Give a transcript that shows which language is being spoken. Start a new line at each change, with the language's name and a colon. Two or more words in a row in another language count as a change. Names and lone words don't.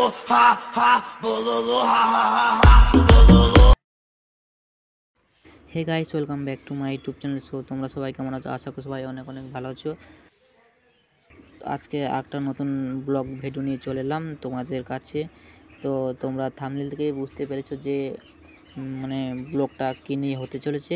English: ha ha, bololo ha ha ha ha, bololo. Hey guys, welcome back to my YouTube channel.
Bangla: সো তোমরা সবাই কেমন আছো? আশা করি সবাই অনেক অনেক ভালো আছো। আজকে একটা নতুন
English: vlog video
Bangla: নিয়ে চলে এলাম তোমাদের কাছে। তো তোমরা থাম্বনেল থেকেই বুঝতে পেরেছো যে মানে ব্লগটা কী নিয়ে হতে চলেছে।